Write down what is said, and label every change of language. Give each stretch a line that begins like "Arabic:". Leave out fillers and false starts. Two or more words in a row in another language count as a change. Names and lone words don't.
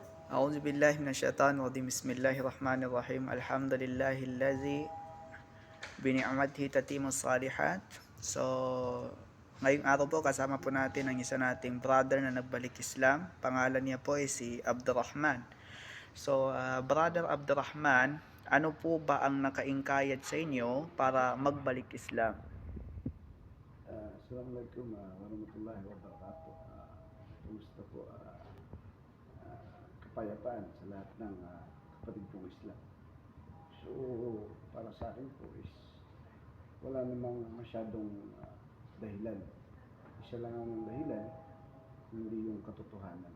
Arabic: أعوذ بالله من الشيطان الرجيم بسم الله الرحمن الرحيم الحمد لله الذي بنعمته تتم الصالحات.
Filipino: So, ngayong araw po kasama po natin ang isa nating brother na nagbalik Islam. Pangalan niya po ay si Abdurrahman. So, Brother Abdurrahman, ano po ba ang nakaingkayat sa inyo para magbalik Islam?
Arabic: السلام عليكم ورحمة الله وبركاته.
Filipino: Kumusta po? Kapayapaan sa lahat ng kapatid kong Islam. So, para sa akin po is wala namang masyadong dahilan. Isa lang ang dahilan, hindi yung katotohanan.